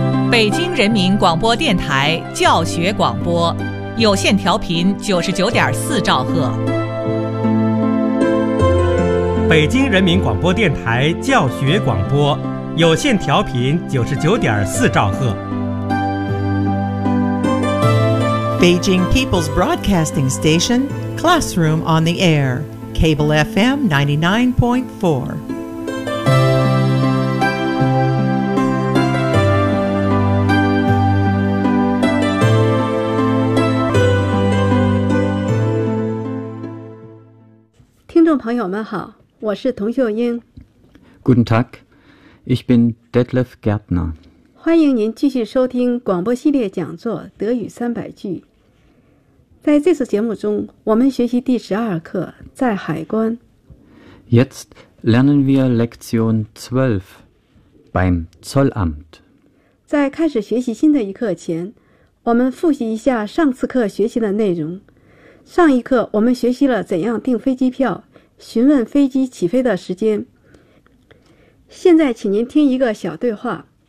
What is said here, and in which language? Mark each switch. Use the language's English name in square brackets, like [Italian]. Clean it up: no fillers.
[Chinese] 北京人民广播电台教学广播，有线调频99.4兆赫。北京人民广播电台教学广播，有线调频99.4兆赫。 [English] Beijing People's Broadcasting Station, Classroom on the Air, Cable FM 99.4. [Chinese] 听众朋友们好，我是童秀英。 [German] Guten Tag, ich bin Detlef Gärtner. [Chinese] 欢迎您继续收听广播系列讲座《德语三百句》。在这次节目中，我们学习第十二课，在海关。 [German] Jetzt lernen wir Lektion 12 beim Zollamt。 [Chinese] 在开始学习新的一课前，我们复习一下上次课学习的内容。上一课我们学习了怎样订飞机票，询问飞机起飞的时间。现在，请您听一个小对话。